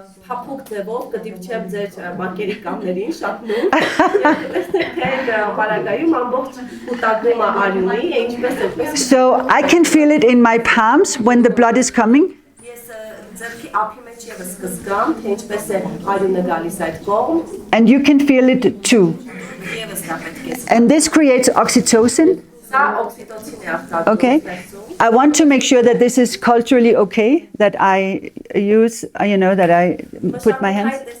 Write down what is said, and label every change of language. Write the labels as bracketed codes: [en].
[hy] Փափուկ ձևով կդիպչեմ ձեր մակերիկամներին շատ նուրբ եւ տեսնեք թե բարակայում ամբողջ կուտակումը արյունի է ինչպես է։ [en] So I can feel it in my palms when the blood is coming. [hy] Ես ձերքի ափի մեջ եւս կզգամ թե ինչպես է արյունը գալիս այդ կողմ։ [en] And you can feel it too. [hy] Եւս դա պետք է։ [en] And this creates oxytocin. [hy] Սա օքսիտոցին է արտադրում։ [en] Okay. I want to make sure that this is culturally okay, that I use, that I put my hands.